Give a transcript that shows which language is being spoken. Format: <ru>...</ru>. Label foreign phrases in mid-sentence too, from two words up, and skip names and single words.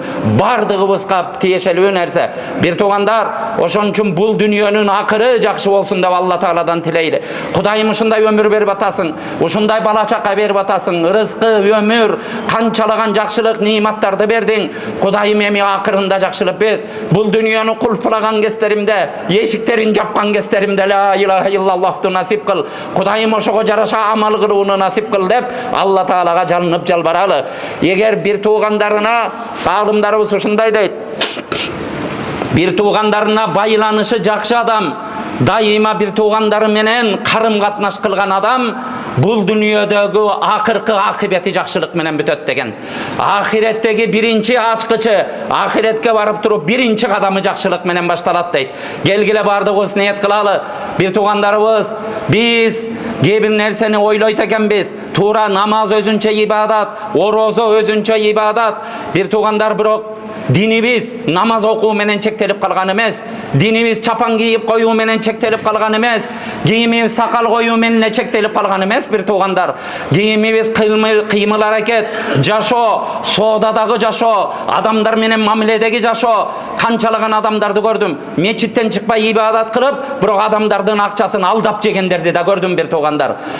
<ky>Бардыгыбызга тиешелүү нерсе. Бир тугандар, ошон үчүн бул дүниөнүн акыры жакшы болсун деп Алла Тааладан тилейли. Кудайым ушундай өмүр берип атасың, ушундай бала чака берип атасың, рызкы, өмүр, канчалаган жакшылык, ниматтарды бердиң. Кудайым эми акырында жакшылык бер. Бул дүниөнү кулпулаган кездеримде, эшиктерин жапкан кездеримде</ky> <ar>لا إله إلا الله</ar> <ky>насип кыл. Кудайым ошого жараша амал кылууну насип кыл деп Алла Таалага жалынып жалбаралы. Эгер бир туугандарына, аалымдарыбыз ушундай дейт. Бир туугандарына байланышы жакшы адам, дайыма бир туугандары менен карым катнаш кылган адам бул дүниөдөгү акыркы акыбети жакшылык менен бүтөт деген. Ахиреттеги биринчи ачкычы, ахиретке барып туруп биринчи кадамы жакшылык менен башталат дейт. Келгиле бардыгыбыз ниет кылалы. Бир туугандарыбыз, биз кээ-бир нерсени ойлойт экенбиз. Туура намаз өзүнчө ибадат, орозо өзүнчө ибадат. Бир туугандар бирок dinimiz namaz окуу менен чектелип калган эмес. Dinimiz чапан кийип коюу менен чектелип калган эмес. Кийимибиз сакал коюу менен чектелип калган эмес бир туугандар. Кийимибиз кыймыл аракет, жашоо, соодадагы жашоо, адамдар менен мамиледеги жашоо. Канчалаган адамдарды көрдүм. Мечиттен чыкпай ибадат кылып, бирок адамдардын акчасын алдап жегендерди да көрдүм бир туугандар.</ky>